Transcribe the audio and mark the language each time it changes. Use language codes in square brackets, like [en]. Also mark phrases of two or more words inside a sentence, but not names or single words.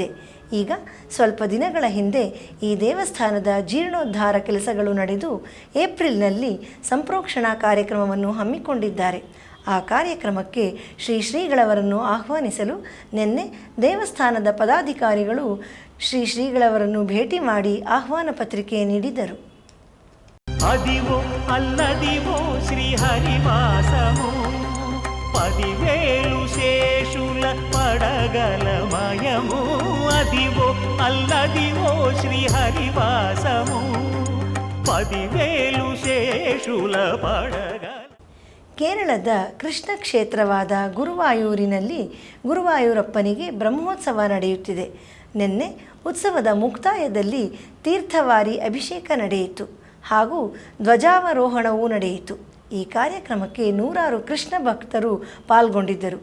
[kn] ಈಗ ಸ್ವಲ್ಪ ದಿನಗಳ ಹಿಂದೆ ಈ ದೇವಸ್ಥಾನದ ಜೀರ್ಣೋದ್ಧಾರ ಕೆಲಸಗಳು ನಡೆದು ಏಪ್ರಿಲ್ನಲ್ಲಿ ಸಂಪ್ರೋಕ್ಷಣಾ ಕಾರ್ಯಕ್ರಮವನ್ನು ಹಮ್ಮಿಕೊಂಡಿದ್ದಾರೆ. ಆ ಕಾರ್ಯಕ್ರಮಕ್ಕೆ ಶ್ರೀಗಳವರನ್ನು ಆಹ್ವಾನಿಸಲು ನಿನ್ನೆ ದೇವಸ್ಥಾನದ ಪದಾಧಿಕಾರಿಗಳು ಶ್ರೀಗಳವರನ್ನು ಭೇಟಿ ಮಾಡಿ ಆಹ್ವಾನ ಪತ್ರಿಕೆ ನೀಡಿದರು. [te] అదివో అల్లదివో శ్రీహరివాసము పదివేలు శేషుల పడగలమయము అదివో అల్లదివో శ్రీహరివాసము పదివేలు శేషుల పడగల. [kn] ಕೇರಳದ ಕೃಷ್ಣ ಕ್ಷೇತ್ರವಾದ ಗುರುವಾಯೂರಿನಲ್ಲಿ ಗುರುವಾಯೂರಪ್ಪನಿಗೆ ಬ್ರಹ್ಮೋತ್ಸವ ನಡೆಯುತ್ತಿದೆ. ನಿನ್ನೆ ಉತ್ಸವದ ಮುಕ್ತಾಯದಲ್ಲಿ ತೀರ್ಥವಾರಿ ಅಭಿಷೇಕ ನಡೆಯಿತು ಹಾಗೂ ಧ್ವಜಾವರೋಹಣವೂ ನಡೆಯಿತು. ಈ ಕಾರ್ಯಕ್ರಮಕ್ಕೆ ನೂರಾರು ಕೃಷ್ಣ ಭಕ್ತರು ಪಾಲ್ಗೊಂಡಿದ್ದರು.